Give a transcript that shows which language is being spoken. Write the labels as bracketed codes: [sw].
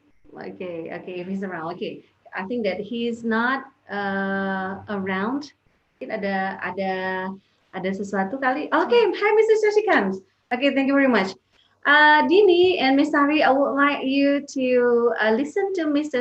[en] Okay, if he's around, okay. I think that he's not around. [id] Mungkin ada sesuatu kali. [en] Okay, hi Mr. Shasikan. Okay, thank you very much. Dini and Miss Sari, I would like you to listen to Mr.